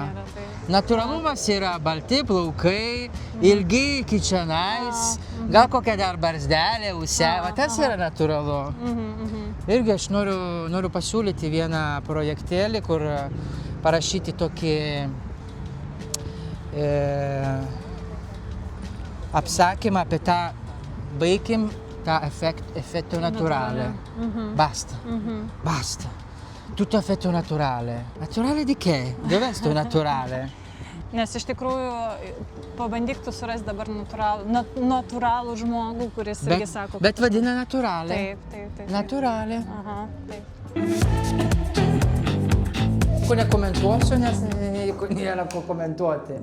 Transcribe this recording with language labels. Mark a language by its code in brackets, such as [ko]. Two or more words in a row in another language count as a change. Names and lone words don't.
[lt] Natūralumas yra balti plaukai, ilgi iki čionais, gal kokia dar barzdelė, ūsė, tas yra natūralu. Irgi aš noriu pasiūlyti vieną projektėlį, kur parašyti tokį apsakymą apie tą, baigim tą [it] effetto naturale. [lt] Basta. [it] Tutto effetto naturale. Naturale di che? Dov'è sto naturale? [lt] Nes iš tikrųjų pabandyk tu surasti dabar natūralų žmogų, kuris irgi sako... Bet vadina naturale. Taip. Naturale. Aha, taip. Ko nekomentuosiu, nes nėra ko komentuoti.